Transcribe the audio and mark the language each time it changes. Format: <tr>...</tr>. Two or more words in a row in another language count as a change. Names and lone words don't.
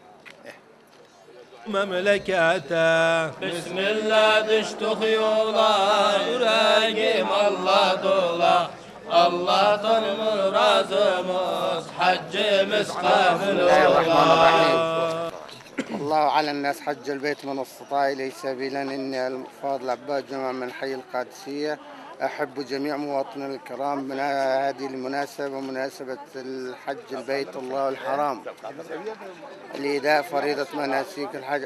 <tr>Memlekete Bismillah düştük yola, yüreğim Allah dola. Allah'tan razımız, haccımız kabul ola.</tr> <ar>الله على الناس حج البيت من استطاع إليه سبيلا. إني الفاضل عباد جمع من حي القادسية أحب جميع مواطني الكرام من هذه المناسبة، مناسبة الحج البيت الله الحرام لإداء فريضة مناسك الحج.</ar>